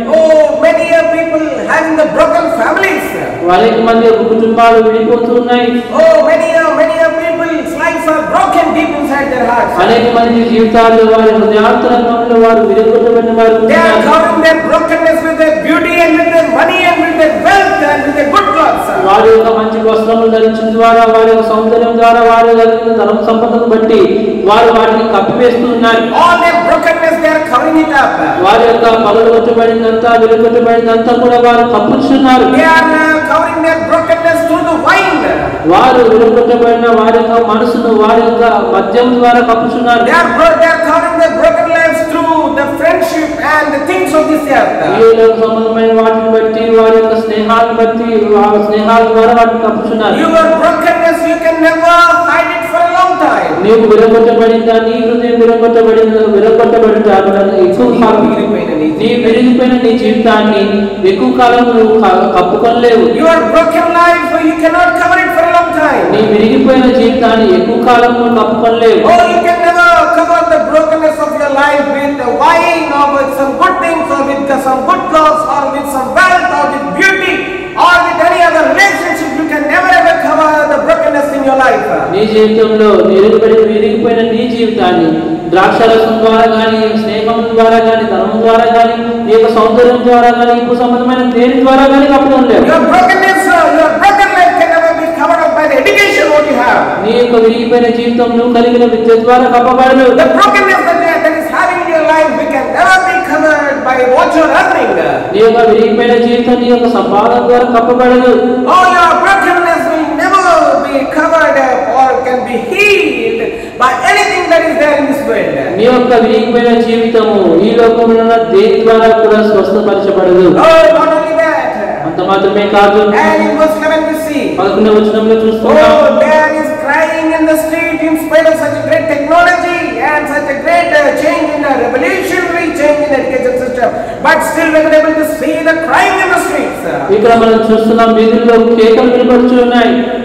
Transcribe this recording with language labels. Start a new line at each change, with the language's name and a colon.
English: Oh, many people having the broken families.
Telugu: అనేక మంది యొక్క కుటుంబాలు విడిపోతున్నాయి.
English: Oh, many people's lives are broken deep inside their hearts.
Telugu: అనేక మంది జీవితాలు వారి హృదయాంతరంగంలో వారు విడగొట్టబడిన వారు
English: They are
Telugu: ఉన్నారు.
English: covering their brokenness with their beauty and with their money and with their wealth and with their good clothes.
Telugu: వారి యొక్క మంచి వస్త్రములు ధరించడం ద్వారా, వారి యొక్క సౌందర్యం ద్వారా, వారి యొక్క ధనం సంపదను బట్టి వారు వాటిని కప్పివేస్తున్నారు.
English: All their brokenness they are covering it up.
Telugu: వారి యొక్క పగలగొట్టబడినంతా, విలుగొట్టబడినంతా కూడా వారు కప్పుచున్నారు.
English: They are covering their brokenness through the wine.
Telugu: వారు విలుగొట్టబడిన వారి యొక్క మనసును వారి యొక్క మద్యం ద్వారా కప్పుచున్నారు.
English: They are covering their broken lives through the friendship and the things of this earth.
Telugu: ఈ లోక సంబంధమైన వాటిని బట్టి, వారి యొక్క స్నేహాలను బట్టి, ఆ స్నేహాల ద్వారా వాటిని కప్పుచున్నారు.
English: Your brokenness you can never hide it for a long time.
Telugu: నీవు విరగొట్టబడిందా, నీ హృదయం విరగొట్టబడిందా, ఎక్కువ కాలం నీ విరిగిపోయిన నీ జీవితాన్ని ఎక్కువ కాలం నువ్వు కప్పుకోలేవు.
English: Your broken life you cannot cover it for a long time.
Telugu: నీ విరిగిపోయిన జీవితాన్ని ఎక్కువ కాలం నువ్వు కప్పుకోలేవు.
English: Oh, you can never cover the brokenness of your life with the wine or with some good things or with some good clothes or with some wealth or with beauty or with any other relationship. You can never ever cover the brokenness in your life.
Telugu: నీ జీవితంలో విరిగిపోయిన నీ జీవితాన్ని ద్రాక్షరసం ద్వారా కానీ, స్నేహం ద్వారా కానీ, ధనం ద్వారా కానీ, నీ యొక్క సౌందర్యం ద్వారా కానీ ఇప్పుడు సంబంధమైన దేని ద్వారా కానీ కప్పడం లేదు.
English: Your brokenness, your broken life can never be covered up by the education what you have.
Telugu: నీ యొక్క విరిగిపోయిన జీవితం నువ్వు కలిగిన విద్య ద్వారా కప్పబడదు.
English: The brokenness that is having in your life we can never be covered by what you are earning.
Telugu: నీ యొక్క విరిగిపోయిన జీవితం నీ యొక్క సంపాదన ద్వారా కప్పబడదు.
English: All your brokenness will never be covered or can be healed by anything that is there in this world.
Telugu: నీ యొక్క విరిగిపోయిన జీవితము ఈ లోకంలో ఉన్న దేని ద్వారా కూడా స్వస్థపరచబడదు.
English: Oh, not only that.
Telugu: అంత మాత్రమే కాదు.
English: And in verse 11 we see.
Telugu: 11వ వచనంలో చూస్తున్నాం.
English: Oh, there is crying in the street in spite of such a great technology and such a great change in the revolutionary change in the education system, but still we are able to see the crying in the streets.
Telugu: ఇక్కడ మనం చూస్తున్నాం వీధుల్లో కేకలు వినబడుతున్నాయి.